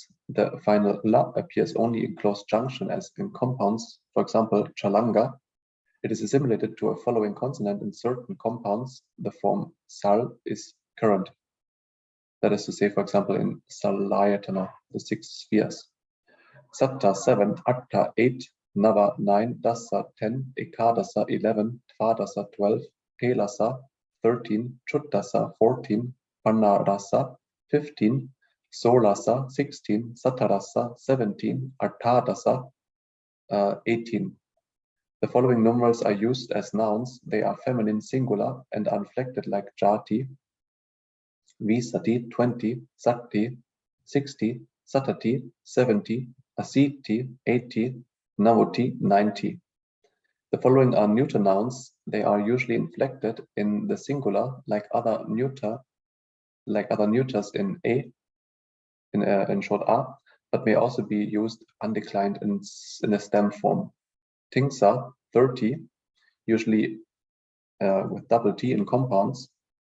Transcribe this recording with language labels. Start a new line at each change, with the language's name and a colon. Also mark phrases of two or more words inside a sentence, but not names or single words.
English: The final la appears only in close junction as in compounds, for example, chalanga. It is assimilated to a following consonant in certain compounds. The form sal is current. That is to say, for example, in salayatana, the 6 spheres.
Pali: Satta 7, Atta 8, Nava 9, Dasa 10, Ekadasa 11, Tvadasa 12, Kelasa 13, Chuttasa 14, Panarasa 15, Solasa 16, Satarasa 17, Artadasa 18.
English: The following numerals are used as nouns. They are feminine singular and are inflected like jati, visati 20, sati 60, satati 70, asiti 80, navoti 90. The following are neuter nouns. They are usually inflected in the singular like other neuters in a, in short a, but may also be used undeclined in a stem form. Tingsa 30, usually with double T in compounds.